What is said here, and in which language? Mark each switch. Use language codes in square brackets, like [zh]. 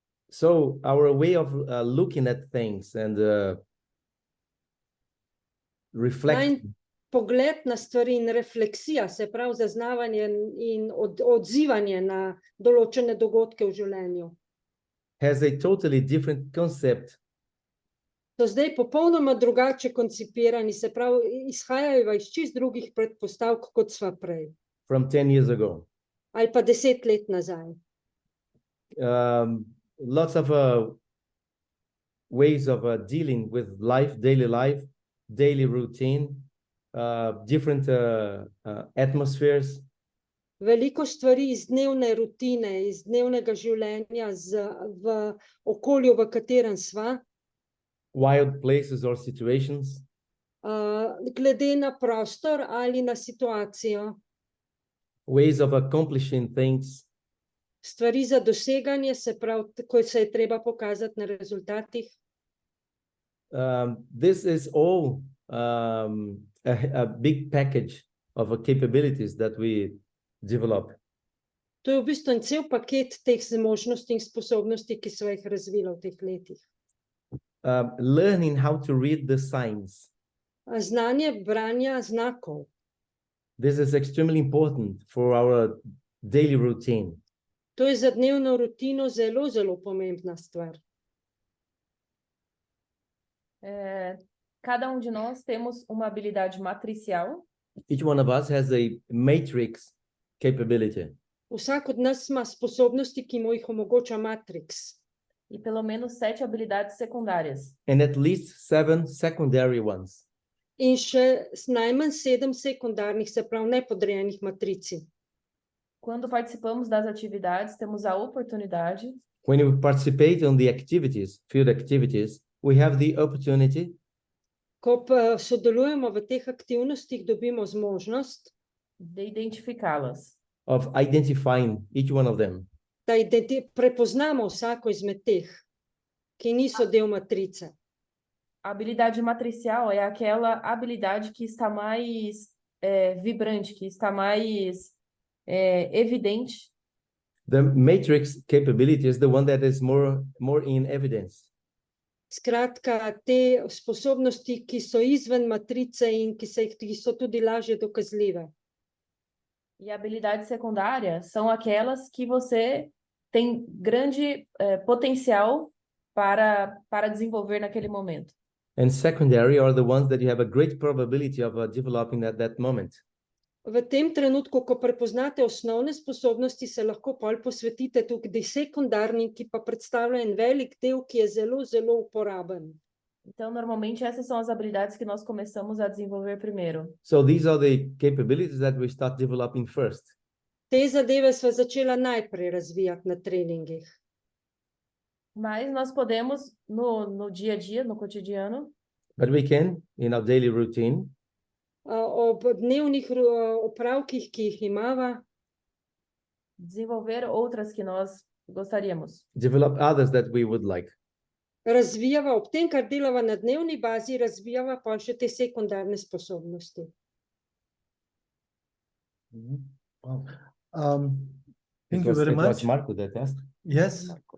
[en] So our way of looking at things and reflecting [sl] Pogled na stvari in refleksija, se pravi zaznavanje in odzivanje na določene dogodke v življenju. [en] has a totally different concept [sl] So zdaj popolnoma drugače koncipirani, se pravi, izhajajo iz čist drugih predpostavk, kot sva prej. [en] from 10 years ago. [sl] Ali pa 10 let nazaj. [en] Lots of ways of dealing with life, daily routine, different atmospheres. [sl] Veliko stvari iz dnevne rutine, iz dnevnega življenja v okolju, v katerem sva, [en] Wild places or situations, [sl] glede na prostor ali na situacijo, [en] ways of accomplishing things, [sl] stvari za doseganje, se pravi, ko se je treba pokazati na rezultatih. [en] this is all a big package of capabilities that we develop. [sl] To je v bistvu en cel paket teh zmožnosti in sposobnosti, ki sva jih razvila v teh letih. [en] Learning how to read the signs. [sl] Znanje branja znakov. [en] This is extremely important for our daily routine. [sl] To je za dnevno rutino zelo, zelo pomembna stvar. [pt] Cada de nós temos uma habilidade matricial. [en] Each one of us has a matrix capability. [sl] Vsak od nas ima sposobnosti, ki mu jih omogoča matrix. [pt] E pelo menos 7 habilidades secundárias. [en] And at least 7 secondary ones. [sl] In še najmanj 7 sekundarnih, se pravi nepodrejenih matrici. [pt] Quando participamos das atividades, temos a oportunidade [en] When we participate on the activities, field activities, we have the opportunity [sl] Ko pa sodelujemo v teh aktivnostih, dobimo zmožnost, [pt] de identificá-las. [en] of identifying each one of them. [sl] da prepoznamo vsako izmed teh, ki niso del matrice. [pt] A habilidade matricial é aquela habilidade que está mais vibrante, que está mais evidente. [en] The matrix capability is the one that is more in evidence. [sl] Skratka, te sposobnosti, ki so izven matrice in ki so tudi lažje dokazljive. [pt] E a habilidade secundária são aquelas que você tem grande potencial para desenvolver naquele momento. [en] And secondary are the ones that you have a great probability of developing at that moment. [sl] V tem trenutku, ko prepoznate osnovne sposobnosti, se lahko pol posvetite tudi sekundarnim, ki pa predstavlja en velik del, ki je zelo, zelo uporaben. [pt] Então, normalmente, essas são as habilidades que nós começamos a desenvolver primeiro. [en] So these are the capabilities that we start developing first. [sl] Te zadeve sva začela najprej razvijati na treningih. [pt] Mas nós podemos, no dia a dia, no cotidiano, [en] But we can, in our daily routine, [sl] Ob dnevnih opravkih, ki jih imava, [pt] desenvolver outras que nós gostaríamos. [en] develop others that we would like. [sl] razvijava, ob tem, kar delava na dnevni bazi, razvijava pa še te sekundarne sposobnosti. [en] Wow. Thank you very It was much. Marco that asked. Yes.